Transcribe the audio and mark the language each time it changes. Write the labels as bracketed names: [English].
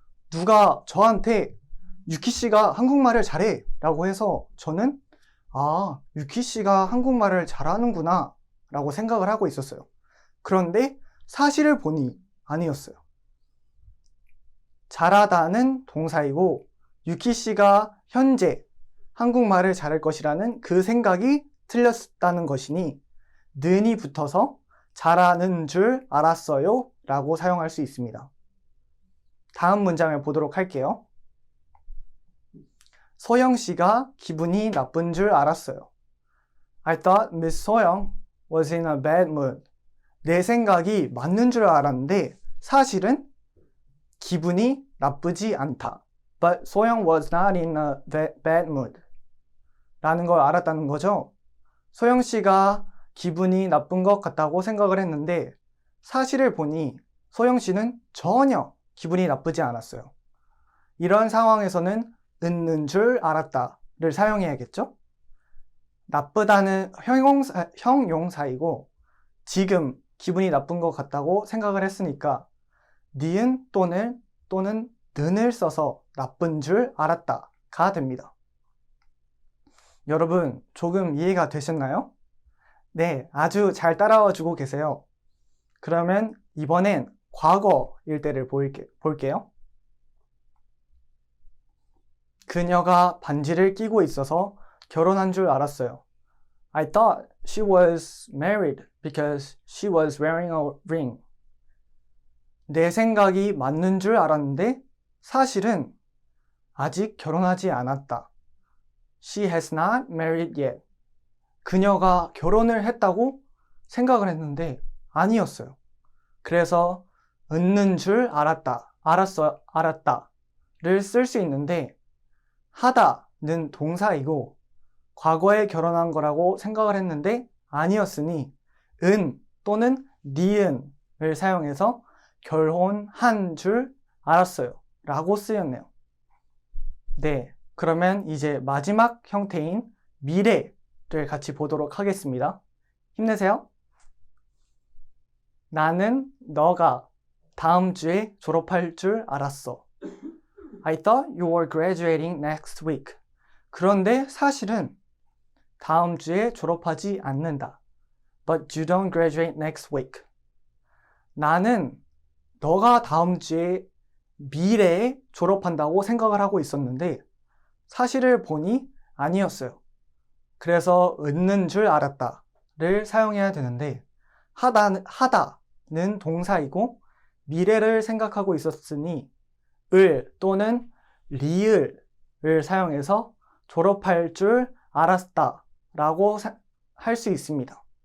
[Korean] 누가 저한테 유키 씨가 한국말을 잘해 라고 해서 저는 유키 씨가 한국말을 잘하는구나 라고 생각을 하고 있었어요. 그런데 사실을 보니 아니었어요. 잘하다는 동사이고 유키 씨가 현재 한국말을 잘할 것이라는 그 생각이 틀렸다는 것이니 는이 붙어서 잘하는 줄 알았어요 라고 사용할 수 있습니다. 다음 문장을 보도록 할게요. 소영 씨가 기분이 나쁜 줄 알았어요. [English] I thought Miss 소영 was in a bad mood. [Korean] 내 생각이 맞는 줄 알았는데 사실은 기분이 나쁘지 않다. [English] But 소영 was not in a bad mood. [Korean] 라는 걸 알았다는 거죠. 소영 씨가 기분이 나쁜 것 같다고 생각을 했는데 사실을 보니 소영 씨는 전혀 기분이 나쁘지 않았어요. 이런 상황에서는 있는 줄 알았다를 사용해야겠죠? 나쁘다는 형용사이고 지금 기분이 나쁜 것 같다고 생각을 했으니까 니은 또는 는을 써서 나쁜 줄 알았다가 됩니다. 여러분 조금 이해가 되셨나요? 네, 아주 잘 따라와 주고 계세요. 그러면 이번엔 과거일 때를 볼게요. 그녀가 반지를 끼고 있어서 결혼한 줄 알았어요. [English] I thought she was married because she was wearing a ring. [Korean] 내 생각이 맞는 줄 알았는데 사실은 아직 결혼하지 않았다. [English] She has not married yet. [Korean] 그녀가 결혼을 했다고 생각을 했는데 아니었어요. 그래서 있는 줄 알았다를 쓸 수 있는데 하다는 동사이고 과거에 결혼한 거라고 생각을 했는데 아니었으니 은 또는 니은을 사용해서 결혼한 줄 알았어요 라고 쓰였네요. 네, 그러면 이제 마지막 형태인 미래를 같이 보도록 하겠습니다. 힘내세요. 나는 너가 다음 주에 졸업할 줄 알았어. [English] I thought you were graduating next week. [Korean] 그런데 사실은 다음 주에 졸업하지 않는다. [English] But you don't graduate next week. [Korean] 나는 너가 다음 주에 미래에 졸업한다고 생각을 하고 있었는데 사실을 보니 아니었어요. 그래서 있는 줄 알았다를 사용해야 되는데 하다는 동사이고 미래를 생각하고 있었으니 을 또는 리을을 사용해서 졸업할 줄 알았다 라고 할 수 있습니다.